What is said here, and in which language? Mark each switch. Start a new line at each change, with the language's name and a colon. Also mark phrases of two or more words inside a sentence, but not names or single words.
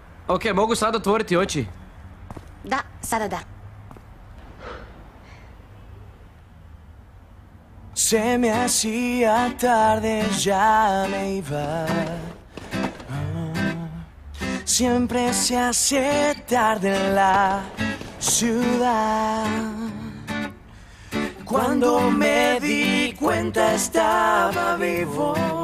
Croatian: Ok, mogu sad otvoriti oči? Da, sada da.
Spanish: Se me hacía tarde, ya me iba. Siempre se hace tarde en la ciudad. Cuando me di cuenta estaba vivo.